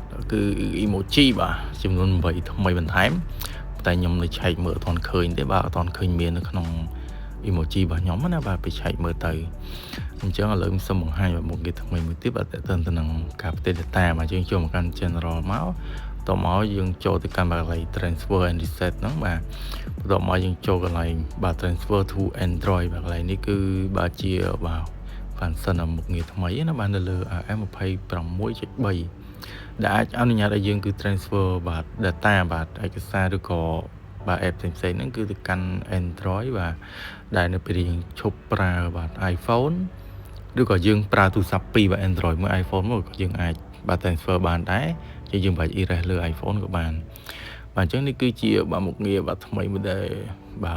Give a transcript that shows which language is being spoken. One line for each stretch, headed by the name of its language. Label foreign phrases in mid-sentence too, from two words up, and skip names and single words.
Khmer: គឺ emoji បាទចំនួន8ថ្មីបន្ថែមតែខ្ញុំនៅឆែកមើលអត់ទាន់ឃើញទេបាទអត់ទាន់ឃើញមាននៅក្នុង emoji របស់ខ្ញុំណាបាទไปឆែកមើលទៅអញ្ចឹងឥឡូវខ្ញុំសូមបង្ហាញមុខងារថ្មីមួយទៀតបាទតើទៅនឹងការផ្ទេរ data បាទយើងចូលមកកាន់ general មកតមកយើងចូលទៅកាន់កន្លែង
English: transfer and reset
Khmer: ហ្នឹងបាទបន្ទាប់មកយើងចូលកន្លែងបាទ
English: transfer to Android
Khmer: បាទកន្លែងនេះគឺបាទជាបាទ function មុខងារថ្មីណាបាទនៅលើ RM26.3 ដែលអាចអនុញ្ញាតឲ្យយើងគឺ transfer បាទ data បាទឯកសារឬក៏បាទ app ផ្សេងៗហ្នឹងគឺទៅកាន់ Android បាទដែលនៅពេលយើងឈប់ប្រើបាទ iPhone ឬក៏យើងប្រើទូរស័ព្ទពីរបាទ Android មួយ iPhone មួយក៏យើងអាចបាទ transfer បានដែរយើងបាច់ erase លើ iPhone ក៏បានបាទអញ្ចឹងនេះគឺជាបាទមុខងារបាទថ្មីមួយដែលបាទ